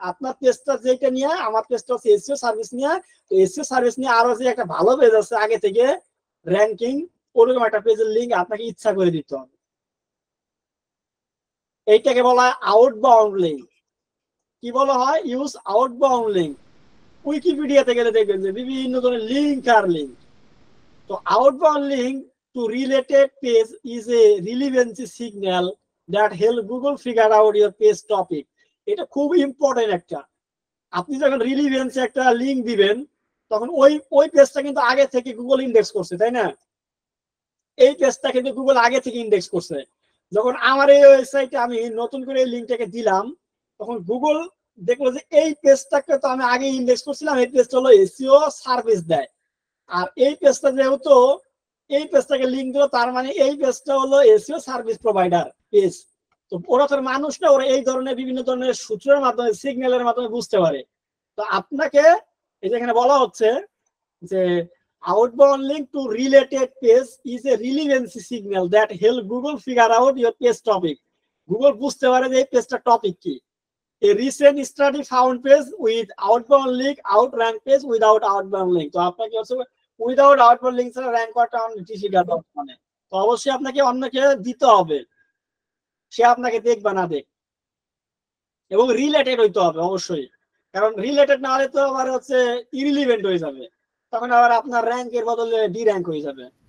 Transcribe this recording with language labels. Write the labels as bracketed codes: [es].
[bn] আপনার পেজটা যেটা নিয়ে, আমার পেজটা হচ্ছে এসইও সার্ভিস নিয়ে, তো এসইও সার্ভিস নিয়ে আরো যে একটা ভালো পেজ আছে আগে থেকে র্যাঙ্কিং, ওরকম একটা পেজের লিঙ্ক আপনাকে ইচ্ছা করে দিতে হবে। এইটাকে বলা হয় আউটবাউন্ড লিঙ্ক। কি বলা হয়? Use outbound link. উইকিপিডিয়াতে গেলে দেখবেন যে বিভিন্ন ধরনের লিঙ্ক আর লিঙ্ক। [en] তো outbound link to related page is a relevancy signal that help Google figure out your page topic. [bn] এটা খুব ইম্পর্টেন্ট একটা। আপনি যখন রিলিভেন্সি একটা লিঙ্ক দিবেন তখন ওই পেজটা কিন্তু আগে থেকে গুগল ইন্ডেক্স করছে, তাই না? এই পেজটা কিন্তু গুগল আগে থেকে ইন্ডেক্স করছে। যখন আমার এই ওয়েবসাইটে আমি নতুন করে এই লিঙ্কটাকে দিলাম, তখন গুগল দেখলো যে এই পেজটাকে তো আমি আগে ইন্ডেক্স করছিলাম, এই পেজটা হলো এসইও সার্ভিস দেয়, আর এই পেজটা যেহেতু এই পেজটাকে লিঙ্ক দিল, তার মানে এই পেজটা হলো এসইও সার্ভিস প্রোভাইডার পেজ। তো ওরা তো মানুষ না, ওরা এই ধরনের বিভিন্ন ধরনের সূত্রের মাধ্যমে সিগন্যালের মাধ্যমে বুঝতে পারে। তো আপনাকে এই যে এখানে বলা হচ্ছে যে [en] outbound link to related page is a relevancy signal that help Google figure out your page topic. [bn] Google বুঝতে পারে যে এই পেজটা টপিক কি। [en] A recent study found page with outbound link outrank page without outbound link. [bn] তো আপনাকে হচ্ছে without outbound link ছাড়া র্যাঙ্ক করাটা মানে তো অবশ্যই আপনাকে অন্যকে দিতে হবে, সে আপনাকে দেখবা না দেখ, এবং রিলেটেড হইতে হবে অবশ্যই, কারণ রিলেটেড না হলে তো আবার হচ্ছে ইরিলিভেন্ট হয়ে যাবে, তখন আবার আপনার র্যাঙ্কের বদলে ডি র্যাঙ্ক হয়ে যাবে।